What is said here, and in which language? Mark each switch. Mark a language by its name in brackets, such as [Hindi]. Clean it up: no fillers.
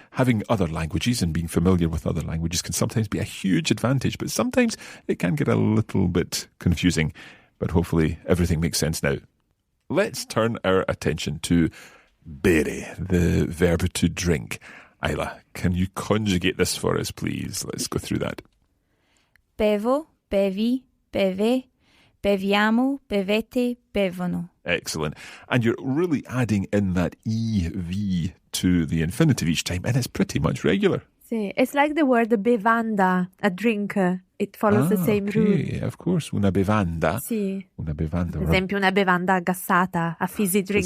[English] Having other languages and being familiar with other languages can sometimes be a huge advantage, but sometimes it can get a little bit confusing. But hopefully everything makes sense now. Let's turn our attention to bere, the verb to drink. Isla, can you conjugate this for us, please? Let's go through that. [Italian] Bevo, bevi, beve, beviamo, bevete, bevono. [English] Excellent. And you're really adding in that EV to the infinitive each time, and it's pretty much regular. Sì, it's like the word bevanda, a drink. It follows the same rule. Of course, una bevanda. [Italian] Sì. Una bevanda. Per esempio una bevanda gassata, [English] a fizzy drink.